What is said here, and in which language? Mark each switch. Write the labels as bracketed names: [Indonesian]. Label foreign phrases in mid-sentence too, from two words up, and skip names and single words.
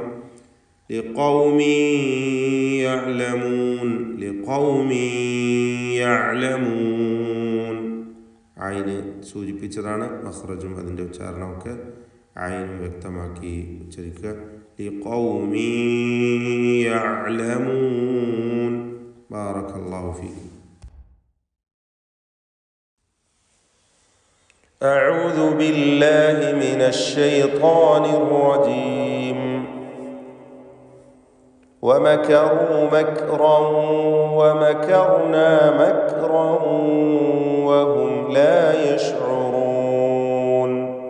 [Arabic] لقوم يعلمون [Malayalam] ഐന് സൂചിപ്പിച്ചതാണ്. മഖ്റജും അതിൻ്റെ ഉച്ചാരണമൊക്കെ ഐനും വ്യക്തമാക്കി ഉച്ചരിക്കുക. [Arabic] لقوم يعلمون. بارك الله فيكم. أعوذ بالله من الشيطان الرجيم. ومكروا مكرا ومكرنا مكرا وهم لا يشعرون.